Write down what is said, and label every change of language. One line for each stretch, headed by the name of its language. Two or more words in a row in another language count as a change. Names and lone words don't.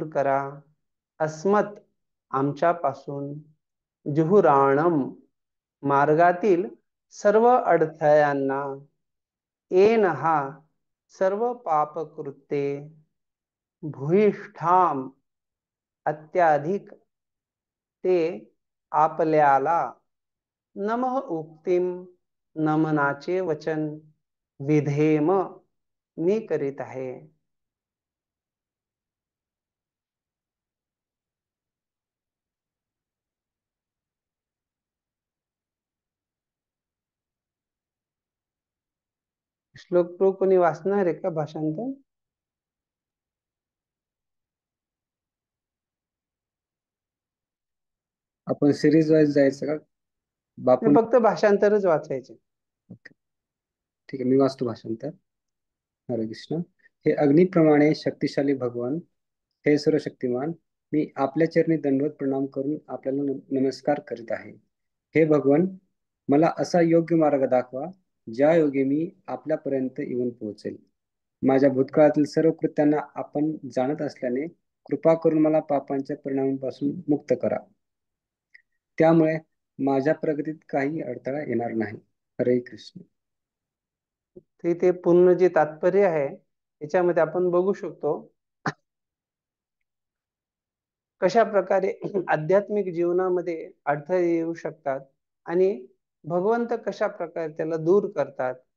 Marathi: करा अस्मत आमच्यापासून जुहुराणम मार्गातील सर्व अडथळ्यांना येन हा सर्व पापकृत्ये भूयिष्ठाम अत्याधिक ते आपल्याला
Sanskrit: नमः उक्तिम
Marathi: नमनाचे वचन विधेम मी करीत आहे. श्लोक तो कोणी वाचणार आहे का भाषांतर? आपण सिरीज वाईज जायचं का मी बापून? फक्त भाषांतरच वाचायचे. ठीक आहे, मी वाचतो भाषांतर. हरे कृष्ण. हे अग्निप्रमाणे शक्तिशाली भगवान हे सर्वशक्तिमान मी आपल्या चरणी दंडवत प्रणाम करून आपल्याला नमस्कार करीत आहे. हे भगवान मला असा योग्य मार्ग दाखवा ज्या योगे मी आपल्यापर्यंत येऊन पोहोचेल. माझ्या भूतकाळातील सर्व कृत्यांना आपण जाणत असल्याने कृपा करून मला पापांच्या परिणामापासून मुक्त करा. त्यामुळे माझ्या प्रगतीत काही अडथळा येणार नाही. हरे कृष्ण. ते पूर्ण जे तात्पर्य आहे याच्यामध्ये आपण बघू शकतो कशा प्रकारे आध्यात्मिक जीवनामध्ये अडथळे येऊ शकतात आणि भगवंत कशा प्रकारे त्याला दूर करतात.